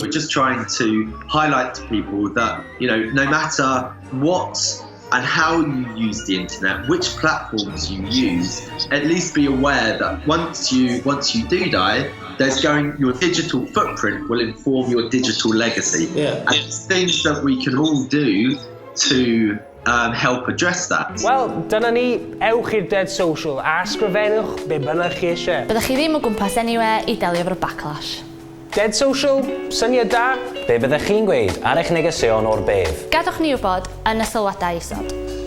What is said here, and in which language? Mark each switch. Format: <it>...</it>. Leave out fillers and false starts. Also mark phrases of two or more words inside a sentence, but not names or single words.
<en>We're just trying to highlight to people that, no matter what and how you use the internet, which platforms you use, at least be aware that once you do die, your digital footprint will inform your digital legacy. Yeah. And it's things that we can all do to help address that.</en> <cy>Wel, dyna ni, ewch i'r Dead Social a ysgrifennwch be bynnag chi eisiau. Byddwch chi ddim o gwmpas anywhere i delio efo'r backlash. Dead Social, syniad da? Be byddech chi'n gweud ar eich negeseuon o'r bedd? Gadwch ni wybod yn y sylwadau isod.</cy>